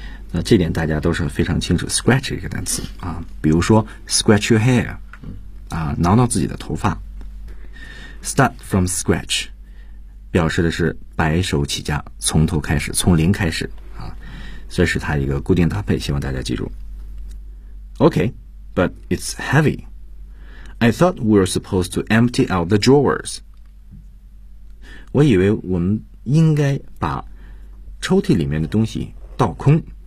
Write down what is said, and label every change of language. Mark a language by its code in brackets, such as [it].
[zh] 那这点大家都是非常清楚 scratch 这个单词啊。比如说 [en] scratch your hair， [zh] 挠挠自己的头发。 [en] Start from scratch [zh] 表示的是白手起家，从头开始，从零开始啊。这是它一个固定搭配，希望大家记住。 [en] Okay, but it's heavy. I thought we were supposed to empty out the drawers. [zh] 我以为我们应该把抽屉里面的东西倒空。